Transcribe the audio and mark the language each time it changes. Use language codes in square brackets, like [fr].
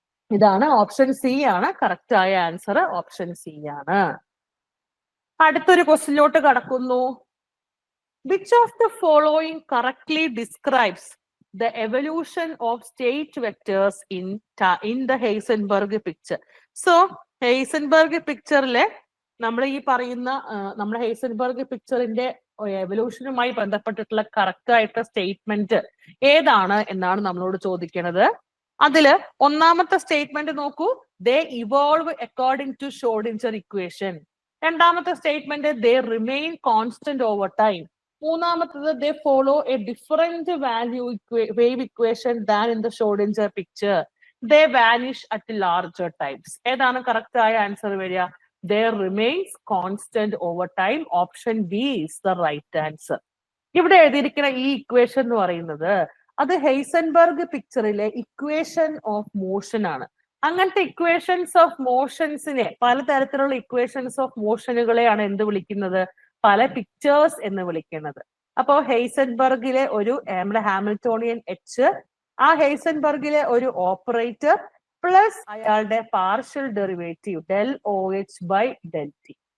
[ml] ഇതാണ് option C ആണ് correct ആയ ആൻസർ. ഓപ്ഷൻ സി ആണ്. അടുത്തൊരു ക്വസ്റ്റ്യനിലോട്ട് കടക്കുന്നു. [en] Which of the following correctly describes the evolution of state vectors in the Heisenberg picture? [ml] So, Heisenberg picture-ലെ നമ്മൾ ഈ പറയുന്ന നമ്മുടെ ഹെയ്സൻബർഗ് പിക്ചറിന്റെ എവല്യൂഷനുമായി ബന്ധപ്പെട്ടിട്ടുള്ള കറക്റ്റ് ആയിട്ടുള്ള സ്റ്റേറ്റ്മെന്റ് ഏതാണ് എന്നാണ് നമ്മളോട് ചോദിക്കുന്നത്. അതില് ഒന്നാമത്തെ സ്റ്റേറ്റ്മെന്റ് നോക്കൂ, [en] They evolve according to Schrodinger equation. [ml] രണ്ടാമത്തെ സ്റ്റേറ്റ്മെന്റ് [en] They remain constant over time. [ml] മൂന്നാമത്തത് [en] They follow a different value wave equation than in the Schrodinger picture. They vanish at larger times. [ml] ഏതാണ് കറക്റ്റ് ആയ ആൻസർ വരിക? [en] There remains constant over time. Option B is the right answer. [ml] ഇവിടെ എഴുതിയിരിക്കുന്ന ഈ equation എന്ന് പറയുന്നത് അത് ഹെയ്സൻബർഗ് പിക്ചറിലെ ഇക്വേഷൻ ഓഫ് മോഷൻ ആണ്. അങ്ങനത്തെ ഇക്വേഷൻസ് ഓഫ് മോഷൻസിനെ, പലതരത്തിലുള്ള ഇക്വേഷൻസ് ഓഫ് മോഷനുകളെയാണ് എന്ത് വിളിക്കുന്നത്? പല പിക്ചേഴ്സ് എന്ന് വിളിക്കുന്നത്. അപ്പോ ഹെയ്സൻബർഗിലെ ഒരു നമ്മുടെ ഹാമിൽട്ടോണിയൻ എച്ച്, ആ ഹെയ്സൻബർഗിലെ ഒരു ഓപ്പറേറ്റർ പ്ലസ് അയാളുടെ partial derivative del O H by del T.